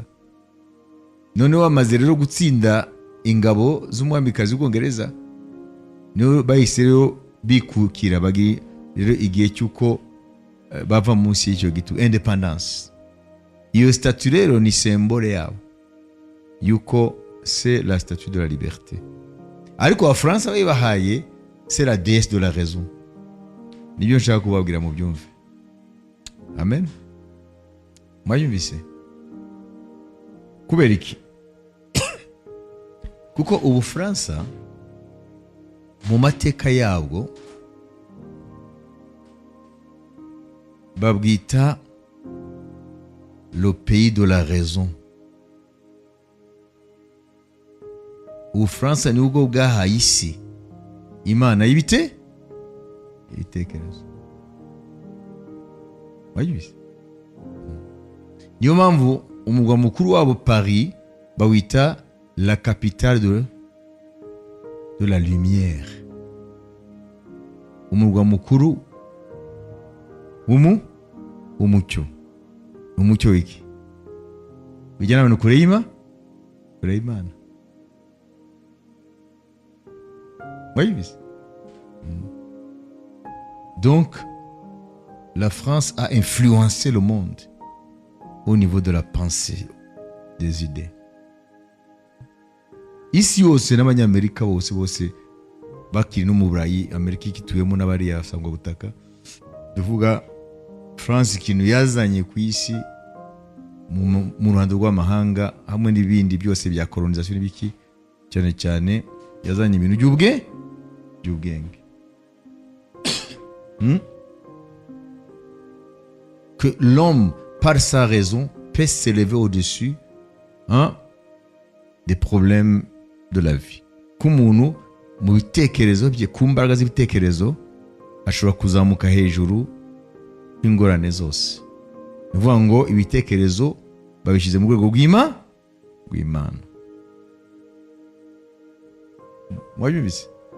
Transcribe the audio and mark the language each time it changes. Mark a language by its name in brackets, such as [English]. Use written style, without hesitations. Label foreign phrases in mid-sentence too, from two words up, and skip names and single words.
[Kinyarwanda] Noneho bamaze rero gutsinda ingabo z'umwamikazi w'ubwongereza, niyo bahise rero bikukira bagi rero igihe cy'uko bava munsi y'icyo gitu, independence. Iyo statue rero ni symbole yabo yuko [French] c'est la statue de la liberté. [Kinyarwanda] Ariko abafaransa bayibahaye [French] c'est la déesse de la raison. [Kinyarwanda] Nibyo nshaka kubabwira mu byumve. Amen. Mwayumvise? Kubera iki? Kuko Ubufaransa mu mateka yabwo babwita [French] le pays de la raison. [Kinyarwanda] Ubufaransa ni ubwo bwahaye isi imana y'ibitekerezo. Wayibise? Niyo mpamvu umugwa mukuru wabo Paris bawita [French] la capitale de la lumière, [Kinyarwanda] umugwa mukuru w'umucyo. Umucyo wiki bijyana abantu kure y'Imana. Wayibise? [French] Donc la France a influencé le monde au niveau de la pensée, des idées. [Kinyarwanda] Isi yose n'abanyamerika bose bakiri no mu Burayi, Amerika ikituyemo n'abariya sangwa butaka, tuvuga France ikintu yazanye ku isi mu ruhando rw'amahanga hamwe n'ibindi byose bya colonisation n'ibiki, cyane cyane yazanye ibintu by'ubwenge. [French] Que l'homme par sa raison peut s'élever au-dessus des problèmes de la vie. [Kinyarwanda] K'umuntu mu bitekerezo bye, ku mbaraga z'ibitekerezo ashobora kuzamuka hejuru y'ingorane zose. Bivuga ngo ibitekerezo babishyize mu rwego rw'Imana. Mwabyumvise?